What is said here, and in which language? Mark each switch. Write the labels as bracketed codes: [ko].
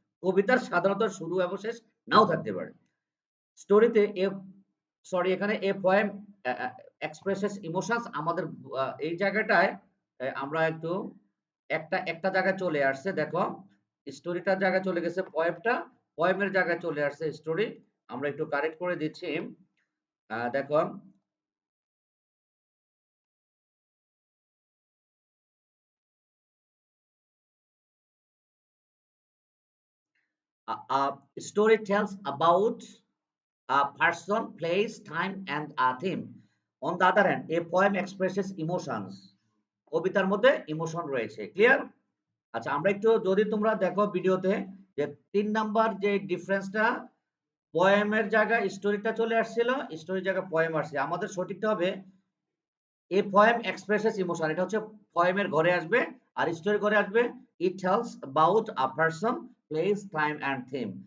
[bn] কবিতার সাধারণত শুরু এবং শেষ নাও থাকতে পারে। স্টোরিতে এ সরি এখানে [en] a poem expresses emotions, [bn] আমাদের এই জায়গাটায় আমরা একটু একটা একটা জায়গায় চলে আসছে। দেখো স্টোরিটার জায়গায় চলে গেছে পোয়েমটা, পোয়েমের জায়গায় চলে আসছে স্টোরি। আমরা একটু কারেক্ট করে দিচ্ছি। দেখো [en] a story tells about a person, place, time and a theme. On the other hand, a poem expresses emotions. [bn] কবিতার মধ্যে ইমোশন রয়েছে। ক্লিয়ার? আচ্ছা, আমরা একটু যদি তোমরা দেখো ভিডিওতে যে ৩ নাম্বার যে ডিফারেন্সটা, পোয়েমের জায়গায় স্টোরিটা চলে আসছিল, স্টোরির জায়গায় পোয়েম আসছে। আমাদের সঠিকটা হবে [en] a poem expresses emotion, [bn] এটা হচ্ছে পোয়েমের ঘরে আসবে, আর স্টোরি ঘরে আসবে [en] It tells about a person, place, time and theme.